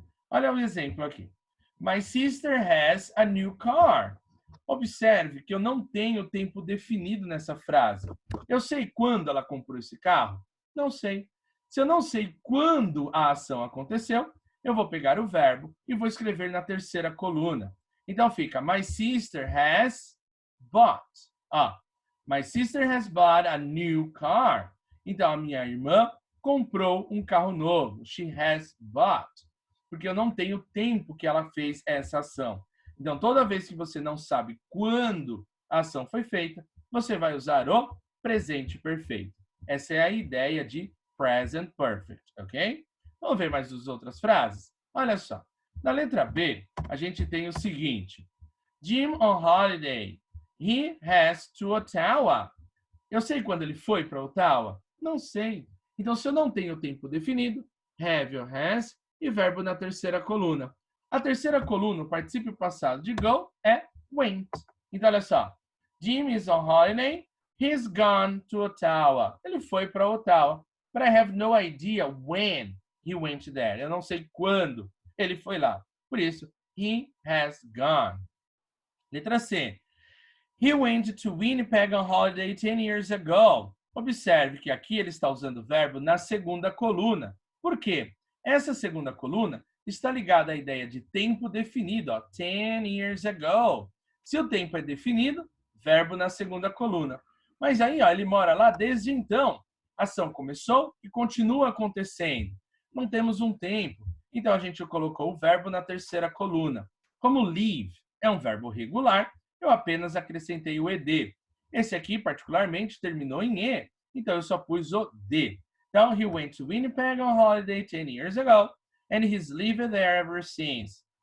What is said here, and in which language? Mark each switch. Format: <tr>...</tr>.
<pt>Olha o exemplo aqui.</pt> <en>My sister has a new car.</en> <pt>Observe que eu não tenho tempo definido nessa frase. Eu sei quando ela comprou esse carro? Não sei. Se eu não sei quando a ação aconteceu, eu vou pegar o verbo e vou escrever na terceira coluna. Então fica,</pt> <en>my sister has bought. My sister has bought a new car.</en> <pt>Então a minha irmã comprou um carro novo.</pt> <en>She has bought.</en> <pt>Porque eu não tenho tempo que ela fez essa ação. Então toda vez que você não sabe quando a ação foi feita, você vai usar o presente perfeito. Essa é a ideia de present perfect, ok? Vamos ver mais as outras frases? Olha só. Na letra B, a gente tem o seguinte.</pt> <en>Jim on holiday. He has to Ottawa.</en> <pt>Eu sei quando ele foi para Ottawa? Não sei. Então, se eu não tenho tempo definido, have or has e verbo na terceira coluna. A terceira coluna, o particípio passado de go, é went. Então, olha só.</pt> <en>Jim is on holiday. He's gone to Ottawa.</en> <pt>Ele foi para Ottawa.</pt> <en>But I have no idea when he went there.</en> <pt>Eu não sei quando ele foi lá. Por isso,</pt> <en>he has gone.</en> <pt>Letra C.</pt> <en>He went to Winnipeg on holiday 10 years ago.</en> <pt>Observe que aqui ele está usando o verbo na segunda coluna. Por quê? Essa segunda coluna está ligada à ideia de tempo definido.</pt> <en>10 years ago.</en> <pt>Se o tempo é definido, verbo na segunda coluna. Mas aí ele mora lá desde então. A ação começou e continua acontecendo. Não temos um tempo. Então, a gente colocou o verbo na terceira coluna. Como live é um verbo regular, eu apenas acrescentei o ed. Esse aqui, particularmente, terminou em e, então eu só pus o de. Então,</pt> <en>he went to Winnipeg on holiday 10 years ago, and he's lived there ever since.</en>